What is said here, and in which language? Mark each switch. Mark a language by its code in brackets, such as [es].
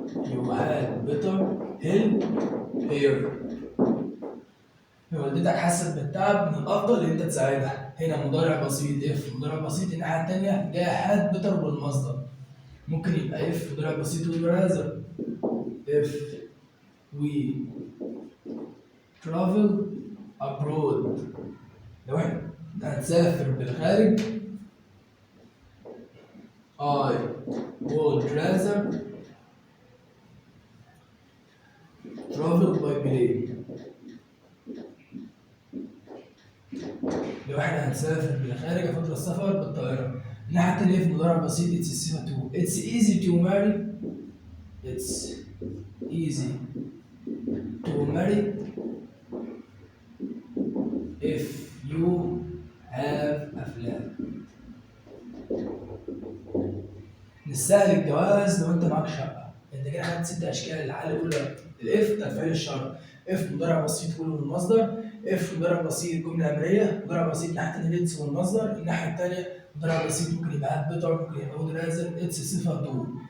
[en] You had better help here. [ar] والدتك حست بالتعب، من الافضل ان انت تساعدها. هنا مضارع بسيط اف، مضارع بسيط الناحيه الثانيه جاي had better بالمصدر. ممكن يبقى اف مضارع بسيط وبرازر. [en] if we travel abroad، [ar] لو احنا هنسافر بالخارج [en] I would rather travel by plane. [ar] لو احنا هنسافر بالخارج افضل السفر بالطائرة. الناحية التانية في مضارع بسيط it's الصيغة to. [en] It's easy to marry. It's easy to marry if you have a flat. [ar] من السهل الجواز لو انت معاك شقة. انت كده خدت 6 اشكال. الحالة الاولى الاف بتاعت فعل الشرط، اف مضارع بسيط كله من المصدر، اف مضارع بسيط جملة امرية، مضارع بسيط ناحية التانية ليتس والمصدر، الناحية التانية مضارع بسيط ممكن يبقى هات بيتر، ممكن يبقى وود رازر، اتس صفة تو.